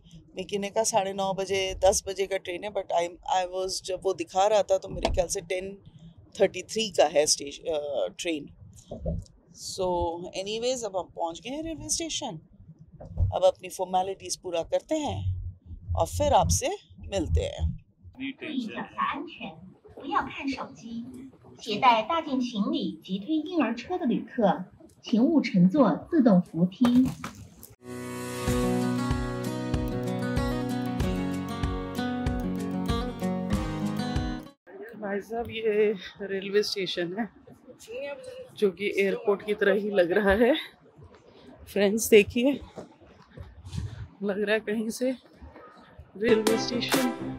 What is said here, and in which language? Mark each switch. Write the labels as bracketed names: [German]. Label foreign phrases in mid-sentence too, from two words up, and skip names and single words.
[Hindi] मिक्की ने कहा 9:30 बजे, 10 बजे का ट्रेन है, [English] but I was [Hindi] जब वो दिखा रहा था तो मेरे ख्याल से 10:33 का है ट्रेन। [English] so anyways, [Hindi] अब हम पहुंच गए हैं रेलवे स्टेशन। अब अपनी फॉर्मेलिटीज पूरा करते हैं और फिर आपसे मिलते हैं। [Chinese] 注意脚下安全，不要看手机。携带大件行李及推婴儿车的旅客，请勿乘坐自动扶梯。 [Hindi] भाई साहब, ये रेलवे स्टेशन है जो कि एयरपोर्ट की तरह ही लग रहा है। फ्रेंड्स देखिए, लग रहा है कहीं से रेलवे स्टेशन।